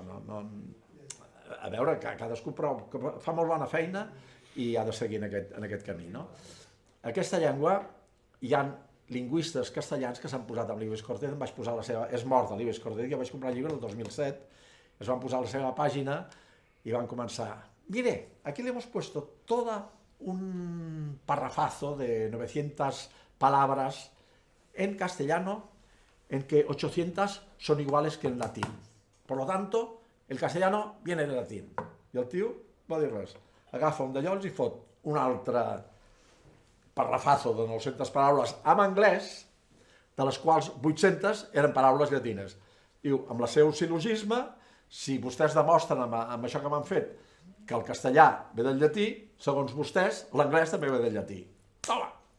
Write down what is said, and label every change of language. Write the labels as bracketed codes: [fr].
[ca] A veure, que cadascú fa molt bona feina i ha de seguir en aquest camí, no? Aquesta llengua, hi ha lingüistes castellans que s'han posat amb l'Ives Cortés, em vaig posar la seva... És mort l'Ives Cortés, jo vaig comprar el llibre el 2007, es van posar a la seva pàgina [es] y van a comenzar. Mire, aquí le hemos puesto todo un parrafazo de 900 palabras en castellano, en que 800 son iguales que en latín. Por lo tanto, el castellano viene del latín. [ca] I el tio va dir res. Agafa un d'allò i fot un altre parrafazo de 900 paraules en anglès, de les quals 800 eren paraules llatines. Diu, amb el seu sil·logisme, si vostès demostren amb això que m'han fet que el castellà ve del llatí, segons vostès, l'anglès també ve del llatí. Toma!